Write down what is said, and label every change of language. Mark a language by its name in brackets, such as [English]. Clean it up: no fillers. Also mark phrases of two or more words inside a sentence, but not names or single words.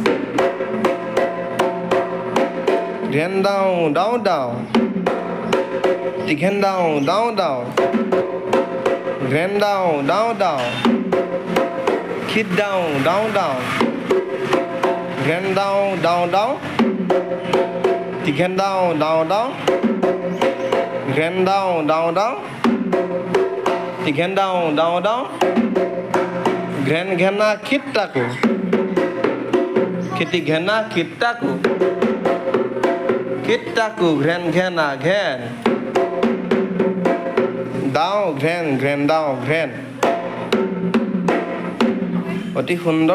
[Assamese] ঘ্ৰেন ডাও ডাও ডাও, টিঘেন ডাও ডাও ডাও, ঘ্ৰেন ডাও ডাও ডাও, খিট ডাও ডাও ডাও, ঘ্ৰেন ডাও ডাও ডাও, টিঘেন ডাও ডাও ডাও, ঘ্ৰেন ডাও ডাও ডাও, টিঘেন ডাও ডাও ডাও, ঘ্ৰেন ঘেনা খিট টাকো, খিটি ঘেনা খিট টাকো, খিট টাকো ঘ্ৰেন ঘেনা ঘেন, ডাও ঘ্ৰেন ঘ্ৰেন ডাও ঘ্ৰেন। অতি সুন্দৰ।